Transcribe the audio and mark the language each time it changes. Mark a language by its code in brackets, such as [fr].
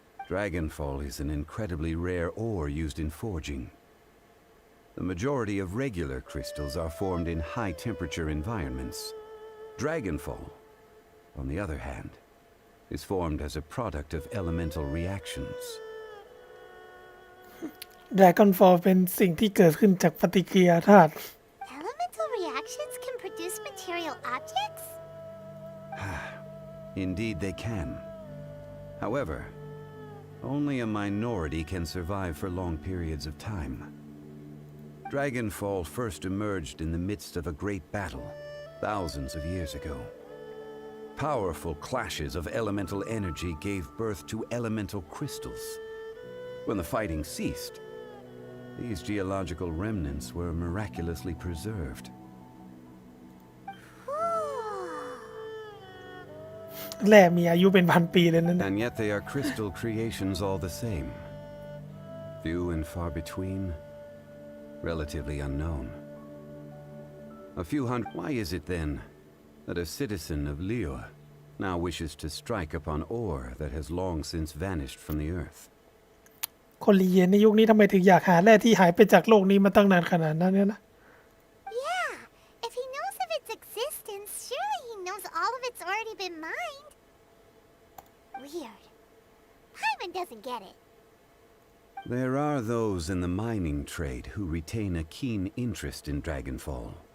[en] Dragonfall is an incredibly rare ore used in forging. The majority of regular crystals are formed in high-temperature environments. Dragonfall, on the other hand, is formed as a product of elemental reactions. [th] Dragonfall เป็นสิ่งที่เกิดขึ้นจากปฏิกิริยาธาตุ [en] Elemental reactions can produce material objects? Indeed they can. However, only a minority can survive for long periods of time. Dragonfall first emerged in the midst of a great battle, thousands of years ago. Powerful clashes of elemental energy gave birth to elemental crystals. When the fighting ceased, these geological remnants were miraculously preserved. [th] แร่มีอายุเป็นพันปีเลยนั่น [en] And yet they are crystal creations all the same. Few and far between, relatively unknown. A few hundred. Why is it then that a citizen of Liyue now wishes to strike upon ore that has long since vanished from the earth? [th] คนลีเยียนในยุคนี้ทำไมถึงอยากหาแร่ที่หายไปจากโลกนี้มาตั้งนานขนาดนั้นเนี่ยนะ [en] Yeah, if he knows of its existence, surely he knows all of it's already been mined. Weird. Paimon doesn't get it. There are those in the mining trade who retain a keen interest in Dragonfall.